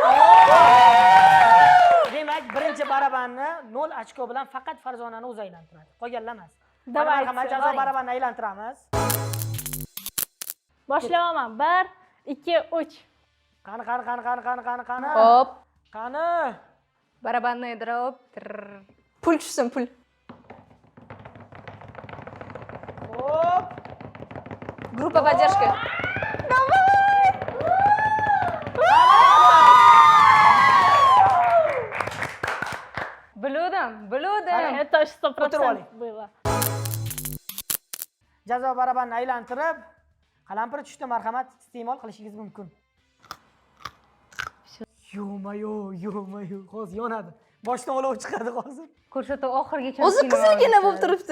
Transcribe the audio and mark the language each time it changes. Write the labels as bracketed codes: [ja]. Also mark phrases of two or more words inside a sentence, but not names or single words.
[uz] Demak, birinchi barabanni 0 ochko bilan faqat Farzonani o'zi aylantiradi. Qolganlar emas. Давайте, Marhamat, jazo barabanni aylantiramiz. Boshlamayman. 1, 2, 3. Qani. Hop. Qani. [ru] Барабанный дроп. [uz] Pul tushsin, pul. Hop. [ru] Группа поддержки. [uz] Bildim. [ru] Это 100% [uz] O'tirib oling. [ru] было. [uz] Jazo barabanni aylantirib, qalampir tushdi, marhamat iste'mol qilishingiz mumkin. Yo-mayo. Hozir yonadi. Boshdan olov chiqadi hozir. Ko'rsatuv oxirigacha. O'zi qizilgina bo'lib turibdi.